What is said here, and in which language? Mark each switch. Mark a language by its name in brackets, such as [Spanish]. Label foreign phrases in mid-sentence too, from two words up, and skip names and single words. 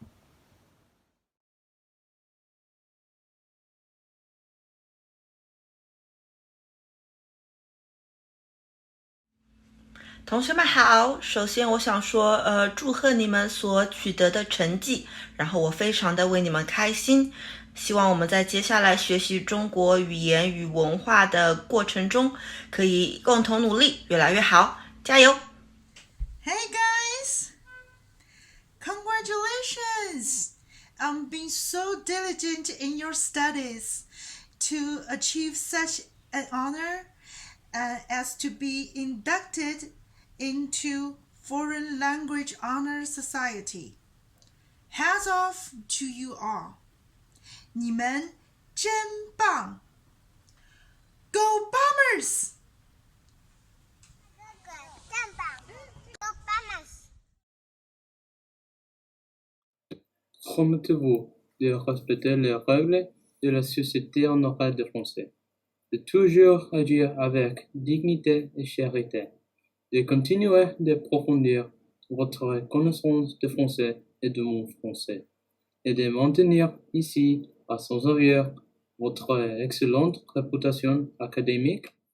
[Chinese] 同学们好，首先我想说，祝贺你们所取得的成绩，然后我非常的为你们开心，希望我们在接下来学习中国语言与文化的过程中，可以共同努力，越来越好，加油 [English] Hey guys! Congratulations on being so diligent in your studies to achieve such an honor as to be inducted into Foreign Language Honor Society. Hats off to you all. [Chinese] 你们真棒 [English] Go Bombers! [French] Promettez-vous de respecter les règles de la Société honoraire de français, de toujours agir avec dignité et charité, de continuer d'approfondir votre connaissance de français et de mon français, et de maintenir ici, à Saint-Xavier, votre excellente réputation académique.